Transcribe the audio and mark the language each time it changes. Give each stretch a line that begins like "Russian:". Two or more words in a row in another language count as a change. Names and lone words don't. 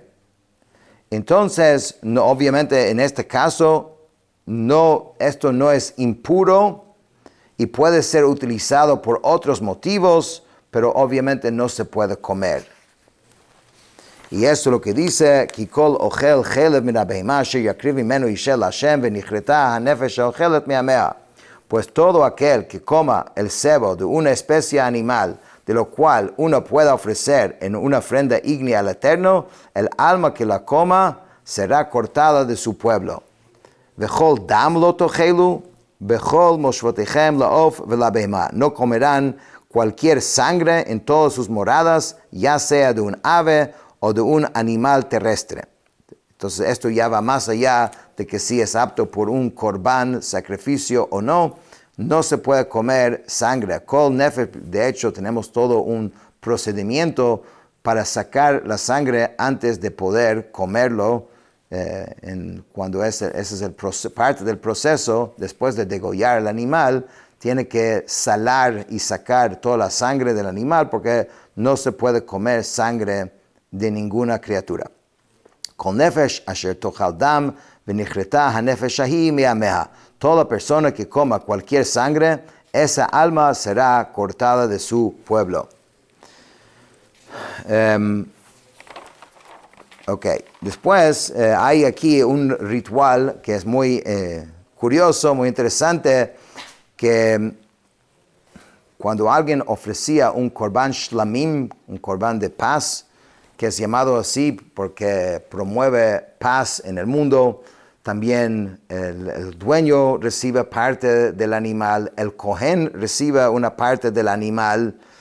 Spanish: Entonces, no, obviamente en este caso, esto no es impuro y puede ser utilizado por otros motivos, pero obviamente no se puede comer. Y eso es lo que dice,
Hebrew: כי כל אוכל חלב מן הבהמה אשר יקריב ממנו אשה להשם ונכרתה הנפש האוכלת מעמיה.
Spanish: Pues todo aquel que coma el cebo de una especie animal, de lo cual uno pueda ofrecer en una ofrenda ígnea al Eterno, el alma que la coma será cortada de su pueblo.
Hebrew: וכל דם לא תאכלו וכל מושבותיכם לעוף ולבהמה.
Spanish: No comerán cualquier sangre en todas sus moradas, ya sea de un ave o de un animal terrestre. Entonces esto ya va más allá de que si es apto por un corbán, sacrificio o no. No se puede comer sangre.
Hebrew: כל נפש,
Spanish: de hecho tenemos todo un procedimiento para sacar la sangre antes de poder comerlo. Cuando ese es parte del proceso, después de degollar el animal, tiene que salar y sacar toda la sangre del animal porque no se puede comer sangre de ninguna criatura.
Hebrew: כל נפש אשר תאכל דם ונכרתה הנפש ההיא מעמיה.
Spanish: Toda persona que coma cualquier sangre, esa alma será cortada de su pueblo. Después hay aquí un ritual que es muy curioso, muy interesante, que cuando alguien ofrecía un
Hebrew: קרבן שלמים,
Spanish: un korban de paz, que es llamado así porque promueve paz en el mundo, también el dueño recibe parte del animal, el cohen recibe una parte del animal,